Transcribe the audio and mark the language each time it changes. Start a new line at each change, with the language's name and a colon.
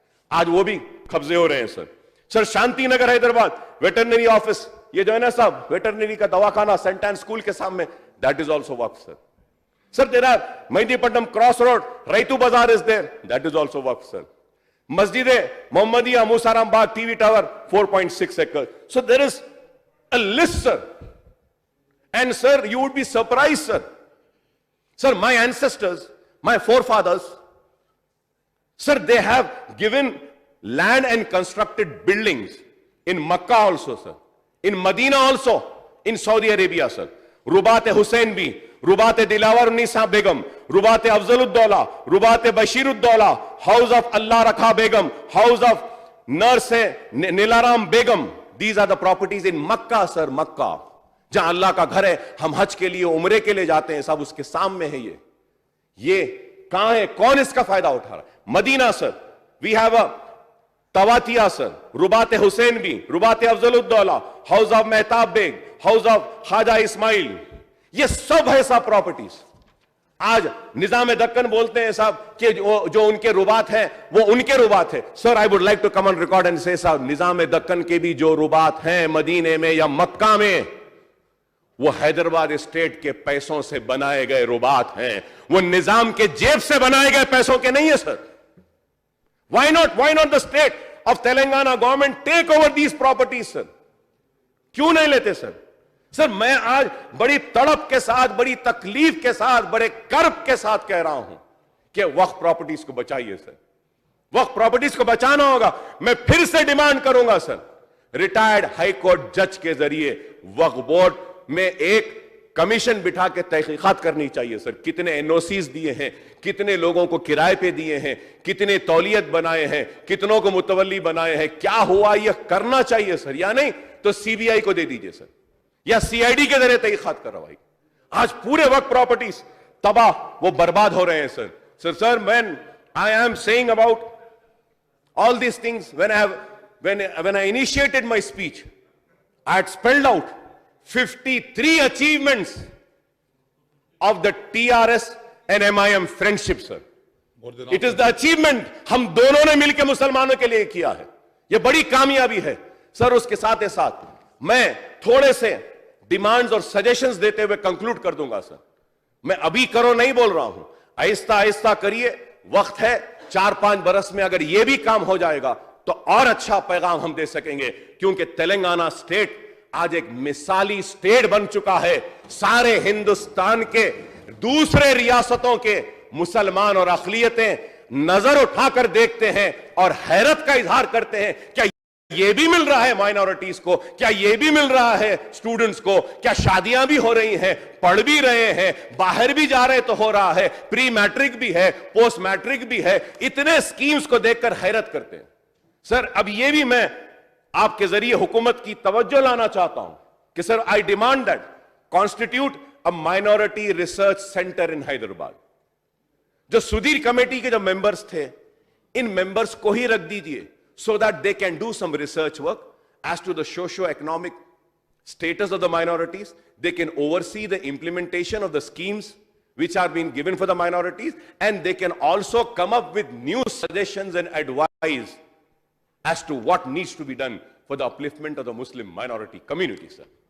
Hindi: आज वो भी कब्जे हो रहे हैं sir. Sir Shanti Nagar Hyderabad veterinary office ये जो है ना साहब वेटरनरी का दवाखाना सेंट स्कूल के सामने
English: That is also waqf sir. Sir there are Mehdipatnam cross road Rythu Bazar is there that is also waqf sir.
Hindi: मस्जिद मोहम्मदिया मूसाराम बाग टीवी टावर 4.6 एकड़.
English: So there is a list, sir. And sir, you would be surprised, sir. Sir, my ancestors, my forefathers, sir, they have given land and constructed buildings in Makkah also, sir, in Medina also, in Saudi Arabia, sir. Rubat Hussein bhi, Rubat Dilawar Nisa Begum, Rubat Afzalud-Dawla, Rubat Bashirud-Dawla, House of Allah Rakha Begum, House of Nurse Nilaram Begum. These are the properties in Makkah, sir, Makkah.
Hindi: जहां अल्लाह का घर है, हम हज के लिए, उम्रे के लिए जाते हैं, सब उसके सामने है ये कहां है, कौन इसका फायदा उठा रहा है? Medina, sir,
English: we have a
Hindi: तवातिया, sir, रुबात Hussain भी, रुबात अफजलुद्दौला, house of Mehtab bag, house of Khwaja Ismail, ये सब है सब प्रॉपर्टीज। आज निजाम दक्कन बोलते हैं साहब कि जो उनके रुबात है वो उनके रुबात है। Sir,
English: I would like to come on record and say
Hindi: साहब, निजाम दक्कन के भी जो रुबात हैं मदीने में या मक्का में, वो हैदराबाद स्टेट के पैसों से बनाए गए रुबात हैं, वो निजाम के जेब से बनाए गए पैसों के नहीं है sir.
English: Why not the state of Telangana government take over these properties, sir?
Hindi: क्यों नहीं लेते सर? सर, मैं आज बड़ी तड़प के साथ, बड़ी तकलीफ के साथ, बड़े कर्ब के साथ कह रहा हूं कि वक्फ प्रॉपर्टीज को बचाइए सर, वक्फ प्रॉपर्टीज को बचाना होगा। मैं फिर से डिमांड करूंगा सर, रिटायर्ड हाई कोर्ट जज के जरिए वक्फ बोर्ड में एक कमीशन बिठा के तहकीकात करनी चाहिए सर। कितने एनओसीज दिए हैं, कितने लोगों को किराए पे दिए हैं, कितने तौलियत बनाए हैं, कितनों को मुतवल्ली बनाए हैं, क्या हुआ, यह करना चाहिए सर। या नहीं तो सीबीआई को दे दीजिए सर, या सीआईडी के जरिए तहकीकात करवाइए। आज पूरे वक्त प्रॉपर्टीज तबाह, वो बर्बाद हो रहे हैं sir.
English: Sir, when I am saying about all these things, when I initiated my speech, I had spelled out 53 achievements of the TRS and MIM friendship, sir. It is the achievement
Hindi: हम दोनों ने मिलकर मुसलमानों के लिए किया है, ये बड़ी कामयाबी है सर। उसके साथ ही साथ मैं थोड़े से डिमांड्स और सजेशंस देते हुए कंक्लूड कर दूंगा सर। मैं अभी करो नहीं बोल रहा हूं, आहिस्ता आहिस्ता करिए, वक्त है। 4-5 बरस में अगर यह भी काम हो जाएगा तो और अच्छा पैगाम हम दे सकेंगे, क्योंकि तेलंगाना स्टेट आज एक मिसाली स्टेट बन चुका है। सारे हिंदुस्तान के दूसरे रियासतों के मुसलमान और अक़लियतें नजर उठाकर देखते हैं और हैरत का इजहार करते हैं, क्या ये भी मिल रहा है माइनॉरिटीज को, क्या ये भी मिल रहा है स्टूडेंट्स को, क्या शादियां भी हो रही हैं, पढ़ भी रहे हैं, बाहर भी जा रहे तो हो रहा है, प्री मैट्रिक भी है, पोस्ट मैट्रिक भी है। इतने स्कीम्स को देखकर हैरत करते हैं सर। अब ये भी मैं आपके जरिए हुकूमत की तवज्जो लाना चाहता हूं कि sir,
English: I demand that constitute a minority research centre in Hyderabad.
Hindi: जो सुधीर कमेटी के जो मेंबर्स थे, इन मेंबर्स को ही रख दीजिए,
English: so that they can do some research work as to the socio-economic status of the minorities. They can oversee the implementation of the schemes which are being given for the minorities, and they can also come up with new suggestions and advice as to what needs to be done for the upliftment of the Muslim minority community, sir.